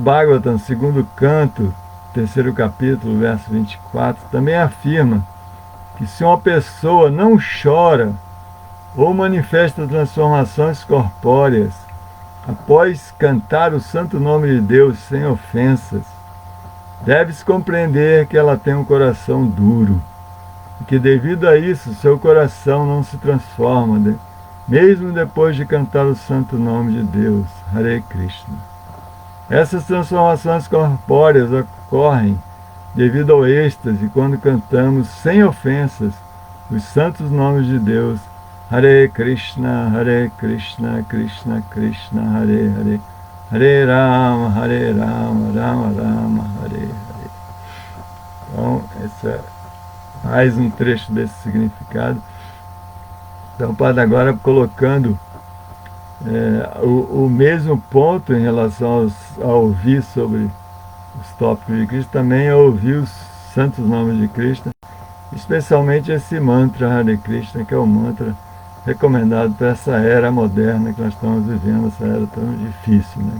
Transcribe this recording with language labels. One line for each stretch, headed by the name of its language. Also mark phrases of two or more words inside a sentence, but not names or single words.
Portuguese: Bhagavatam, segundo canto, terceiro capítulo, verso 24, também afirma que se uma pessoa não chora ou manifesta transformações corpóreas após cantar o santo nome de Deus sem ofensas, deve-se compreender que ela tem um coração duro, e que devido a isso seu coração não se transforma, mesmo depois de cantar o santo nome de Deus, Hare Krishna. Essas transformações corpóreas ocorrem devido ao êxtase quando cantamos sem ofensas os santos nomes de Deus, Hare Krishna, Krishna Krishna, Hare Hare, Hare Rama, Rama Rama, Hare Hare. Então, esse é mais um trecho desse significado. Então, o Padre agora colocando o mesmo ponto em relação a ouvir sobre os tópicos de Krishna, também é ouvir os santos nomes de Krishna, especialmente esse mantra Hare Krishna, que é o mantra recomendado para essa era moderna que nós estamos vivendo, essa era tão difícil, né?